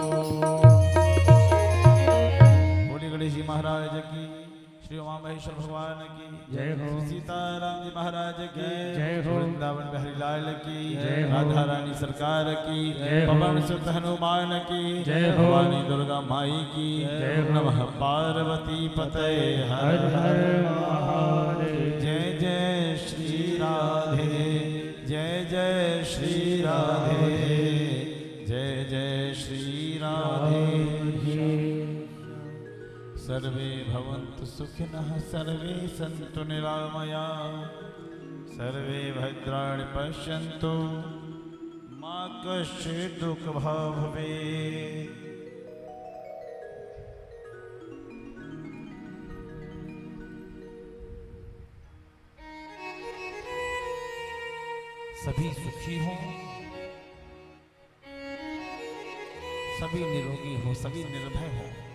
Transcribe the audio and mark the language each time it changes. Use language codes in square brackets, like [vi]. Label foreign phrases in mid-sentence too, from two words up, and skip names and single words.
[hi] बोली गणेश जी महाराज की श्री उमा महेश्वर भगवान की जय हो। श्री सीताराम जी महाराज की जय हो। वृंदावन बिहारी लाल की जय हो। राधा रानी सरकार की जय हो। पवन सुत हनुमान की जय हो। भवानी दुर्गा माई की जय हो। [sa] नमः पार्वती पते हर [hi] हर हर हर महादेव। जय जय श्री राधे जय जय श्री राधे जय जय श्री राधे। [sa] सर्वे भवन्तु सुखिनः सर्वे सन्तु निरामया सर्वे भद्राणि पश्यन्तु मा कश्चित् दुःखभाग् भवेत्। [hi] सभी सुखी हों, सभी निरोगी हो, सभी निर्भय हो।